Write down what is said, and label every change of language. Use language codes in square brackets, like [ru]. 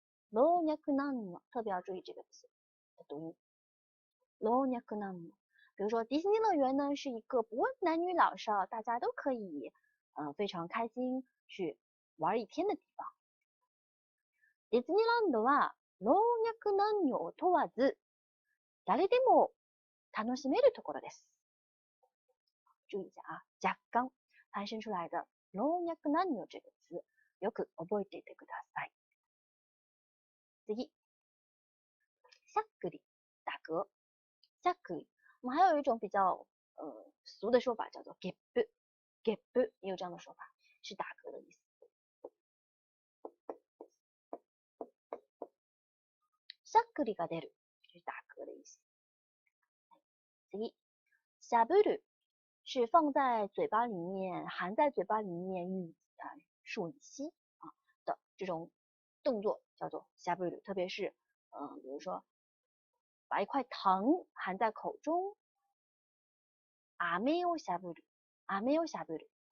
[zh] 老若男女，特别要注意这个词的读音。老若男女，比如说迪士尼乐园呢，是一个不问男女老少，大家都可以非常开心去玩一天的地方。 [ja] ディズニーランドは老若男女を問わず、誰でも楽しめるところです。 [zh] 注意一下啊，若干繁生出来的老若男女这个词， [ja] よく覚えていてください。次，しゃっくり打嗝，しゃっくり。 [zh] 我们还有一种比较俗的说法叫做ゲップ，ゲップ也有这样的说法，是打嗝的意思。 [ja] しゃっくりが出る [zh] 就是打嗝的意思。次，しゃぶる是放在嘴巴里面，含在嘴巴里面吮吸的这种动作叫做しゃぶる，特别是比如说把一块糖含在口中， [ja] 飴をしゃぶる，飴をしゃぶる。